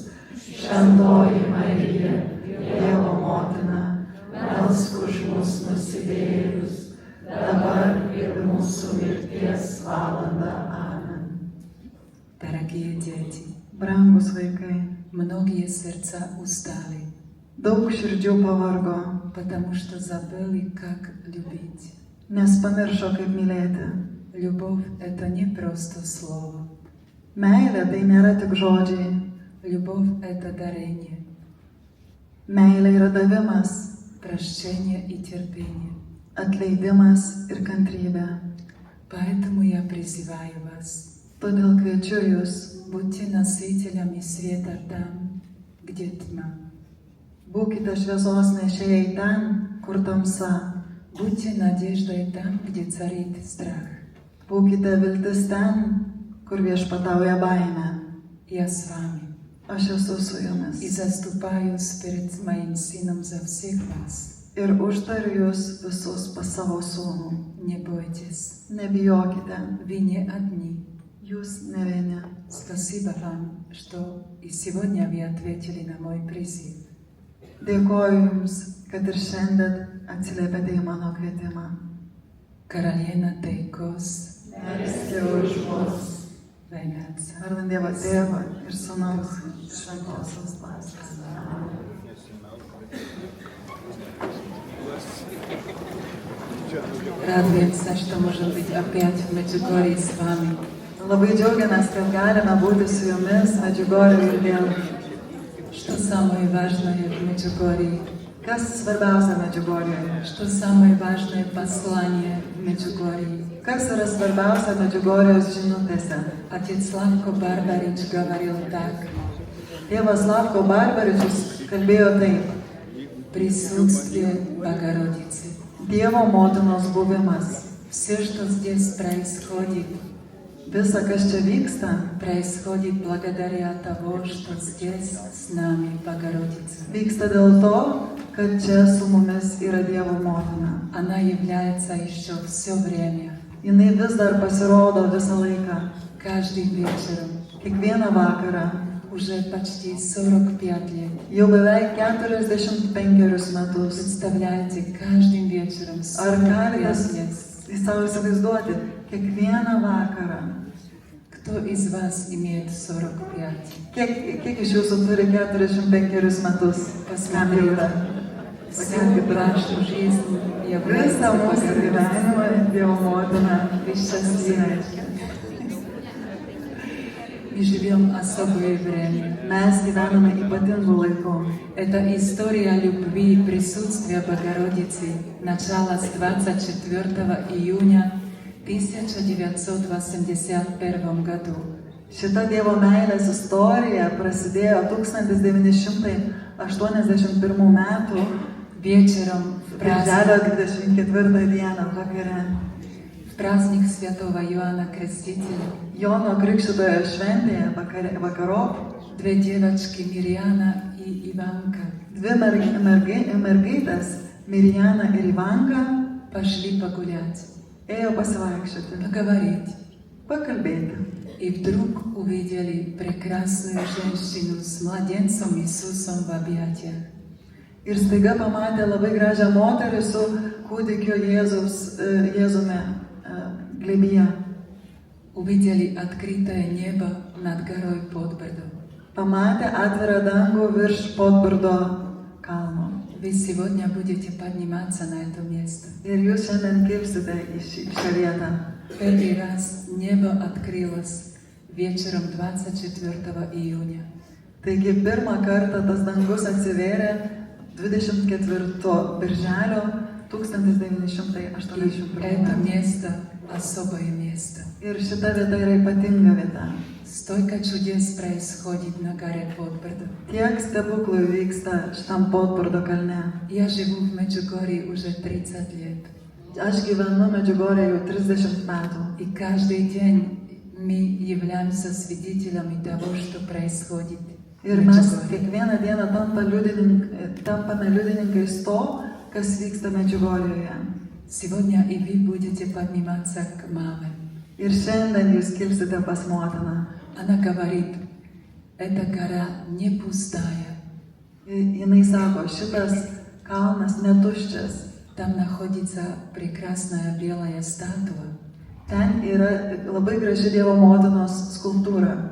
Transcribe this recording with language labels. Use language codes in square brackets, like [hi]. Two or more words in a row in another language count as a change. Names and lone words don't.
[lt] Šventoji Marija, Dievo motina, melsk už mus nusidėjėlius, dabar ir mūsų mirties valanda. Amen. [ru] Дорогие дети, [lt] Brangus vaikai, [ru] многие сердца устали, [lt] daug širdžių pavargo, [ru] потому что забыли, как любить. [lt] nes pamiršo, kaip mylėti. [ru] Любовь – это не просто слово. [lt] Meilė tai nėra tik žodžiai. [ru] Любовь – это дарение, [lt] Meilė yra davimas, [ru] прощение и терпение. [lt] atleidimas ir kantrybė. [ru] Поэтому я призываю вас, [lt] Todėl kviečiu jūs, [ru] будьте носителями света там, где тьма. [lt] būkite šviesos nešėjai ten, kur tamsa. [ru] Будьте надеждой там, где царит страх. [lt] Būkite viltis ten, kur viešpatauja baimė. [ru] Я с вами [lt] Aš esu su jumis. [ru] и заступаюсь перед моим сыном за всех вас. [lt] Ir užtariu jūs visus pas savo sūnų. [ru] Не бойтесь, [lt] Nebijokite, [ru] вы не одни. [lt] jūs ne vieni. [ru] Спасибо вам, что и сегодня вы ответили на мой призыв. [lt] Dėkoju jums, kad ir šiandien atsiliepėte į mano kvietimą. Karaliena taikos, Melskite už mus. Venats. Vardant Dievo Tėvą ir Sūnaus ir Šventosios Dvasios. [ru] Радуемся, что можем быть опять в Меджугорье с вами. [lt] Labai džiaugiamės, kad galime būti su jumis Medžiugorjėje ir vėl. [ru] Что самое важное в Меджугорье? [lt] Kas svarbiausia Medžiugorjėje? [ru] Что самое важное послание в Меджугорье? [lt] Kas yra svarbiausia Medžiugorjės žinutėse? [ru] Отец Славко Барбарич говорил так: [lt] Tėvas Slavko Barbaričius kalbėjo taip. [ru] присутствие Богородицы. [lt] Dievo motinos buvimas. [ru] Все, что здесь происходит, [lt] Visa, kas čia vyksta, [ru] происходит благодаря того, что здесь с нами Богородица. [lt] vyksta dėl to, kad čia su mumis yra Dievo motina. [ru] Она является еще все время, [lt] Jinai vis dar pasirodo visą laiką. [ru] каждый вечер, [lt] Kiekvieną vakarą, [ru] уже почти 45 лет [lt] jau beveik 45 metus. [ru] представляете каждым вечером [lt] Ar 45 galite [ru] лет. [lt] savo įsivaizduoti, kiekvieną vakarą, [ru] Кто из вас имеет 45? [lt] kiek iš jūsų turi 45 metus? Kam jau yra? [ru] Всю вашу жизнь [lt] Visą [ru] является [lt] mūsų [ru] Богородица. [lt] gyvenimą Dievo motina [ru] Вы счастливы. [lt] išreiškia. [ru] Мы живем особое время. [lt] Mes gyvename ypatingų laikų. [ru] Это история любви, присутствия Богородицы. Начало с 24 июня 1981 году. [lt] Šita Dievo meilės istorija prasidėjo 1981 metų [ru] Вечером в [lt] birželio [ru] праздник, [lt] 24 dieną vakare. [ru] в праздник святого Иоанна Крестителя [lt] Jono Krikštytojo šventėje vakarop [ru] две девочки Мирьяна и Иванка [lt] dvi mergaitės, Mirjana ir Ivanka, [ru] пошли погулять, [lt] ėjo pasivaikščioti, [ru] поговорить. [lt] pakalbėti. [ru] И вдруг увидели прекрасную женщину с младенцем Иисусом в объятиях. [lt] Ir staiga pamatė labai gražią moterį su kūdikio Jėzumi glėbyje. [ru] Увидели открытое небо над горой Подбордо. [lt] Pamatė atvirą dangų virš Podbordo kalno. [ru] Вы сегодня будете подниматься на это место. [lt] Ir jūs šiandien kilsite į šią vietą. [ru] Первый раз небо открылось вечером 24 июня. [lt] Taigi pirmą kartą tas dangus atsivėrė 24 birželio [ru] И 1981 это [lt] metų. [ru] место особое место. [lt] Ir šita vieta yra ypatinga vieta. [ru] Столько чудес происходит на горе Подбордо. [lt] Tiek stebuklų vyksta šitam Podbordo kalne. [ru] Я живу в Меджугорье уже 30 лет. [lt] Aš gyvenu Medžiugorje jau 30 metų. [ru] И каждый день мы являемся свидетелями того, что происходит в [lt] Ir mes [ru] Меджугорье. [lt] kiekvieną dieną tampame liudininkais to, kas vyksta Medžiugorjoje. [ru] Сегодня и вы будете подниматься к маме. [lt] Ir šiandien jūs kilsite pas motiną. [ru] Она говорит, эта гора не пустая. [lt] Jinai sako, šitas kalnas netuščias. [ru] Там находится прекрасная белая статуя. [lt] Ten yra labai graži Dievo motinos skulptūra.